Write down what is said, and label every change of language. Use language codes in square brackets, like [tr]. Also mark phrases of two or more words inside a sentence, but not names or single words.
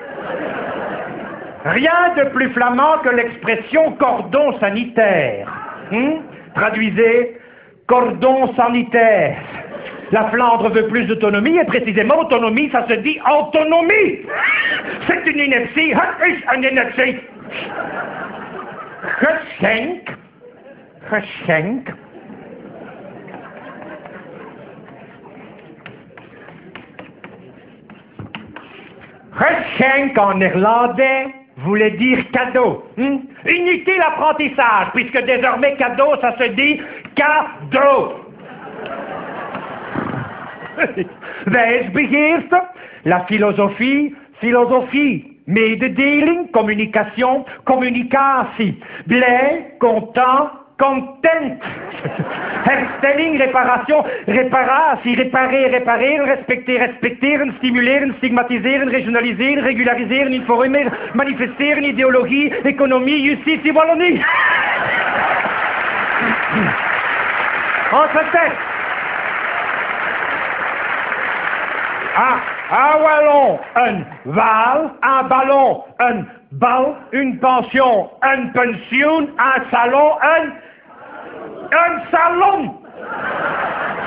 [fr] Rien de plus flamand que l'expression cordon sanitaire. Traduisez, cordon sanitaire. La Flandre veut plus d'autonomie, et précisément, autonomie, ça se dit autonomie. C'est une ineptie. Une ineptie. Geschenk. Geschenk en néerlandais voulait dire cadeau. Inutile apprentissage, puisque désormais cadeau, ça se dit cadeau. Wijsbegeerte, la philosophie, [nl] mededeling, communication, communicatie, blij, content, content, herstelling, réparation, reparatie, repareren, respecteren, stimuleren, stigmatiseren, regionaliseren, regulariseren, informeren, manifesteren, [fr] idéologie, économie, justitie, Wallonie. On se tait. Un wallon, un val, un ballon, un bal, une pension, un pension, un salon, un salon.